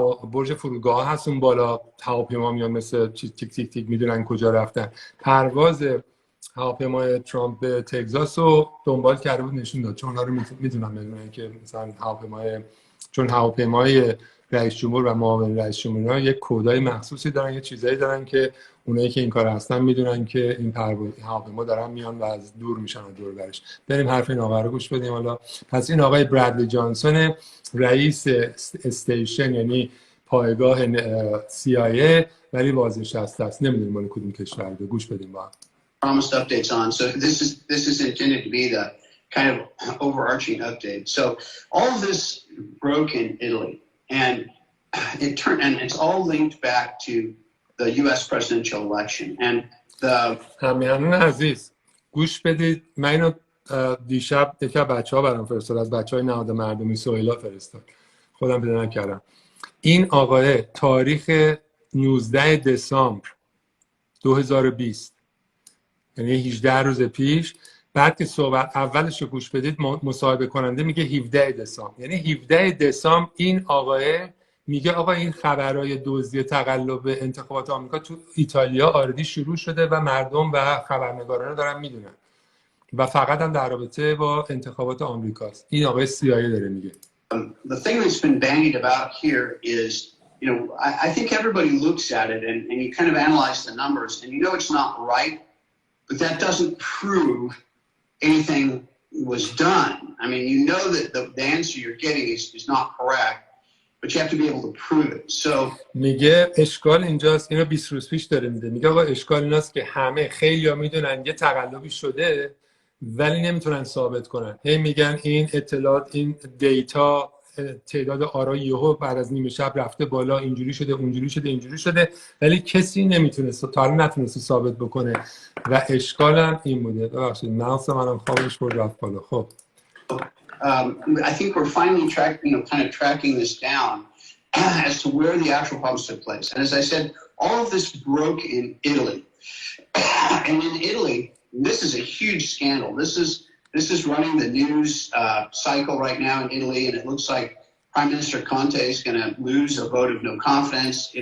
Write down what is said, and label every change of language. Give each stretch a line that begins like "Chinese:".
Persian: برج فرودگاه هست اون بالا، هواپیما میان مثل تیک تیک تیک میدونن کجا رفتن، پرواز هواپیمای ترامپ به تگزاس رو دنبال کرده بود نشون داد، چون اونا رو میدونن که مثلا هواپیمای رئیس جمهور و معاون رئیس جمهور یک کدای مخصوصی دارن، یه چیزایی دارن که اونایی که این کار هستن میدونن که این هواپیما دارن میان و از دور میشن و دور برش. بریم حرف این آقا رو گوش بدیم. حالا پس این آقای برادلی جانسون رئیس استیشن یعنی پایگاه CIA ولی بازنشسته است، نمیدونیم مال کدوم کشور. گوش بدیم با هم.
English: promised updates on. So this is intended to be the kind of overarching update. So all of this broke in Italy, and it's all linked back to the U.S. presidential election. And
Persian: همینان عزیز گوش بدید. من اینو دیشب یکی از بچه‌ها برام فرستاد، از بچه‌های نهاد مردمی سهیلا فرستاد، خودم پیدا نکردم. این آقای تاریخ 19 دسامبر 2020، یعنی 18 روز پیش، بعد که صحبت اولش رو گوش بدید مصاحبه کننده میگه 17 دسامبر، یعنی 17 دسامبر این آقای میگه آقا این خبرهای دزدی تقلب انتخابات آمریکا تو ایتالیا آردی شروع شده و مردم و خبرنگاران دارن میدونن و فقط هم در رابطه با انتخابات آمریکاست. این آقای CIA داره میگه.
English: The thing that's been bandied about here is, you know, I think everybody looks at it and you kind of analyze the numbers and you know it's not right, but that doesn't prove anything was done. I mean, you know that the answer you're getting is not correct, but you have to be able to prove it. So
Persian: میگه اشکال اینجاست، اینو 20 روز پیش داره میده، میگه آقا اشکال ایناست که همه خیلی‌ها میدونن یه تقلبی شده ولی نمیتونن ثابت کنن. هی میگن این اطلاعات، این دیتا، تعداد آرای یهو بعد از نیمه شب رفته بالا، اینجوری شده اونجوری شده اینجوری شده، ولی کسی نمیتونست تا الان نتونسته ثابت بکنه و اشکالم این بوده. ببخشید ماوس منم خوابش برد رفت بالا. خب
English: I think we're finally tracking this down as to where the actual problems took place. And as I said, all of this broke in Italy. And in Italy, this is a huge scandal. This is running the news cycle right now in Italy, and it looks like Prime Minister Conte is going to lose a vote of no confidence.